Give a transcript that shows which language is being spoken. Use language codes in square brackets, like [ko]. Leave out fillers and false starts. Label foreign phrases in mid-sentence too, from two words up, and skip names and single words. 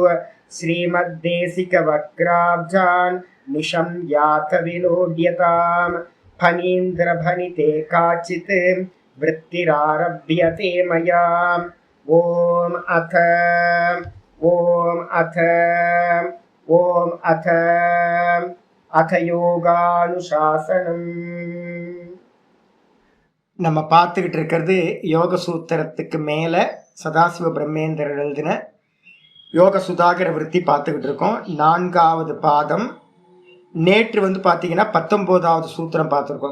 [sa] श्रीमद्देशिकवक्राब्जान् निशं यात विलोड्यताम् फणीन्द्रभनिते काचित् वृत्तिरारभ्यते मया। ओम अथ யோகானுசாசனம். [ta] நம்ம பார்த்துக்கிட்டு இருக்கிறது யோக சூத்திரத்துக்கு மேல சதாசிவ பிரம்மேந்திரர் எழுதின யோக சுதாகர விருத்தி பார்த்துக்கிட்டு இருக்கோம். 4வது பாதம். நேற்று பார்த்தீங்கன்னா 19வது சூத்திரம் பார்த்துருக்கோம்.